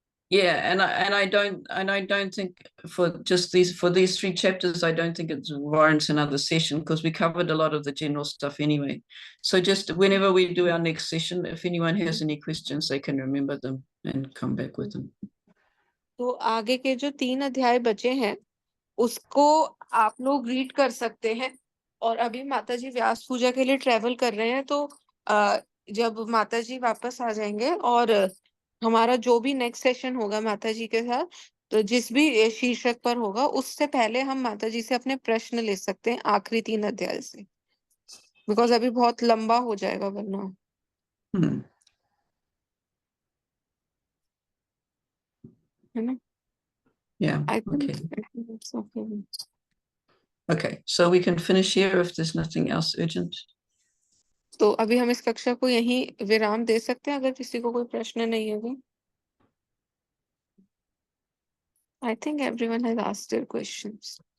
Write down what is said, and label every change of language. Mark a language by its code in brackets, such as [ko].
[en] Yeah, and I don't think for these 3 chapters, I don't think it warrants another session because we covered a lot of the general stuff anyway. So just whenever we do our next session, if anyone has any questions, they can remember them and come back with them. [hi] तो आगे के जो 3 अध्याय बचे हैं उसको आप लोग रीड कर सकते हैं. और अभी माताजी व्यास पूजा के लिए ट्रेवल कर रहे हैं, तो जब माताजी वापस आ जाएंगे और हमारा जो भी नेक्स्ट सेशन होगा माताजी के साथ, तो जिस भी शीर्षक पर होगा उससे पहले हम माताजी से अपने प्रश्न ले सकते हैं आखिरी 3 अध्याय से, [en] because [hi] अभी बहुत लंबा हो जाएगा वरना. है ना? [en] Yeah. I think Okay. it's okay. Okay, so we can finish here if there's nothing else urgent. [hi] तो अभी हम इस कक्षा को यहीं विराम दे सकते हैं अगर किसी को कोई प्रश्न नहीं है. [en] I think everyone has asked their questions.